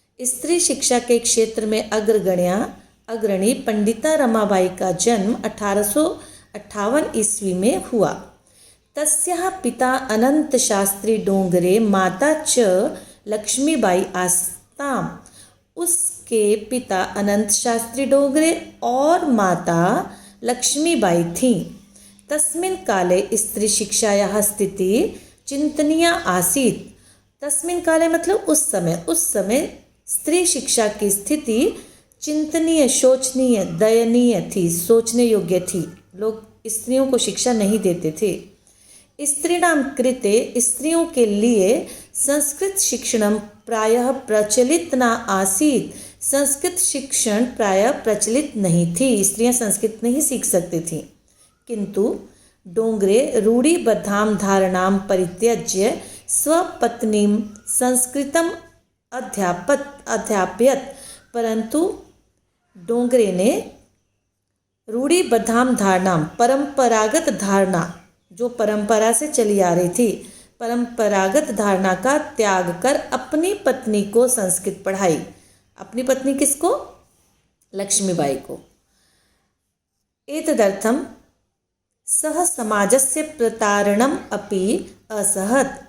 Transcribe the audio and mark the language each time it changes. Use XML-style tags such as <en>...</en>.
<hi>स्त्री शिक्षा के क्षेत्र में अग्रणी पंडिता रमाबाई का जन्म 1858 ईस्वी में हुआ।</hi> <sa>तस्याः पिता अनंत शास्त्री डोंगरे, माता च लक्ष्मीबाई आस्ताम।</sa> <hi>उसके पिता अनंत शास्त्री डोंगरे और माता लक्ष्मीबाई थीं।</hi> <sa>तस्मिन् काले स्त्री शिक्षायाः स्थितिः चिंतनीया आसीत्। तस्मिन् काले</sa> <hi>मतलब उस समय स्त्री शिक्षा की स्थिति चिंतनीय, शोचनीय, दयनीय थी, सोचने योग्य थी। लोग स्त्रियों को शिक्षा नहीं देते थे।</hi> <sa>स्त्रीणां कृते,</sa> <hi>स्त्रियों के लिए</hi> <sa>संस्कृत शिक्षणं प्रायः प्रचलित न आसीत्।</sa> <hi>संस्कृत शिक्षण प्रायः प्रचलित नहीं थी, स्त्रियां संस्कृत नहीं सीख सकती थीं।</hi> <sa>किंतु डोंगरे रूढ़िबद्धां धारणां परित्यज्य स्वपत्नीं संस्कृतम् अध्यापयत।</sa> <hi>परंतु डोंगरे ने</hi> <sa>रूढ़िबद्धां धारणां,</sa> <hi>परंपरागत धारणा जो परंपरा से चली आ रही थी, परंपरागत धारणा का त्याग कर अपनी पत्नी को संस्कृत पढ़ाई। अपनी पत्नी किसको? लक्ष्मीबाई को।</hi> <sa>एतदर्थं सह समाजस्य प्रतारणम अपि असहत।</sa>